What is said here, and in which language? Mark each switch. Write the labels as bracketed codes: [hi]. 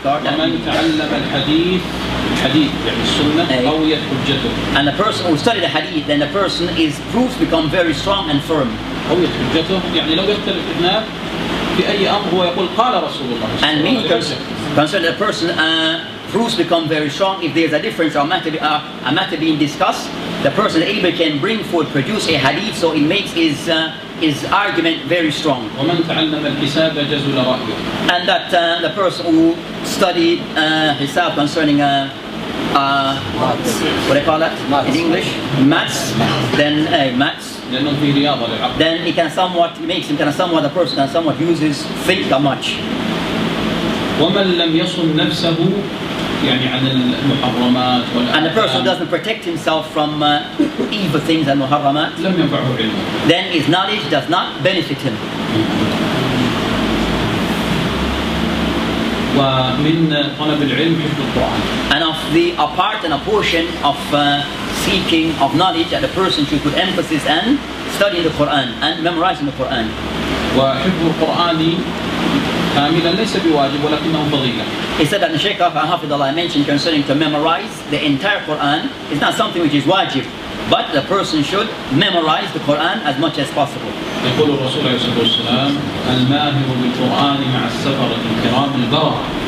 [ar] ومن تعلم الحديث يعني السنة قويت حجته. [en] And the person who studied the hadith, then the person is proofs become very strong and firm. [ar] قويت حجته يعني لو يختلف اثنان في أي أمر هو يقول قال رسول الله. [en] And many concerning the person proofs become very strong if there's a difference or a matter being discussed. The person able can bring forth, produce a hadith, so it makes his argument very strong. [ar] ومن تعلم الحساب جزل رأيه. [en] And that the person who studied hisab concerning what do you call that in English? Maths. Then maths. Then it can somewhat, it makes him kind of somewhat, the person can somewhat use his think much. [ar] ومن لم يصن نفسه يعني عن المحرمات [en] and the person who doesn't protect himself from evil things and muharramat, [ar] لم ينفعه علمه. [en] then his knowledge does not benefit him. [ar] ومن طلب العلم حفظ القرآن. [en] And of the a part and a portion of seeking of knowledge that a person should put emphasis and studying the Quran and memorizing the Quran. [ar] وحفظ القرآن كاملا ليس بواجب ولكنه فضيلة. [en] He said that the Sheikh Hafidullah mentioned concerning to memorize the entire Quran is not something which is wajib, but the person should memorize the Quran as much as possible. [ar] يقول الرسول عليه الصلاة والسلام الماهر بالقرآن مع السفرة الكرام البررة.